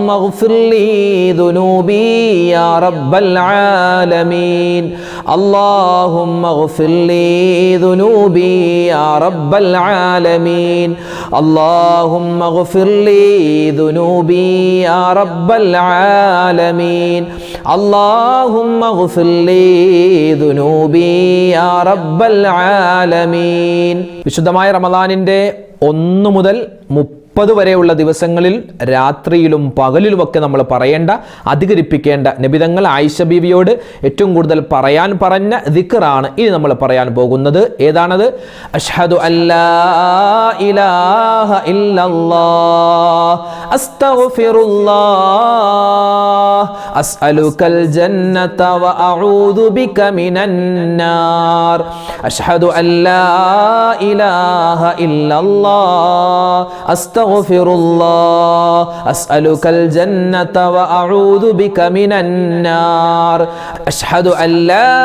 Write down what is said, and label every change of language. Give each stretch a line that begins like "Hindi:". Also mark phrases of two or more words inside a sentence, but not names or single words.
Arabic: اغفر لي ذنوبي يا رب العالمين اللهم اغفر لي ذنوبي يا رب العالمين اللهم اغفر لي ذنوبي يا رب العالمين اللهم اغفر لي ذنوبي يا رب العالمين.
Malayalam: വിശുദ്ധമായ റമദാനിന്റെ 1 മുതൽ 30 വരെയുള്ള ദിവസങ്ങളിൽ രാത്രിയിലും പകലിലുമൊക്കെ നമ്മൾ പറയേണ്ട, അധികരിപ്പിക്കേണ്ട നബിതങ്ങൾ ആയിഷ ബീവിയോട് ഏറ്റവും കൂടുതൽ പറയാൻ പറഞ്ഞ ദിക്റാണ് ഇനി നമ്മൾ പറയാൻ പോകുന്നത്. ഏതാണത്?
Arabic: أشهد أن لا إله إلا الله أستغفر الله أسألك الجنة و أعوذ بك من النار أشهد أن لا إله إلا الله أستغفر الله أسألك الجنة و أعوذ بك من النار أشهد أن لا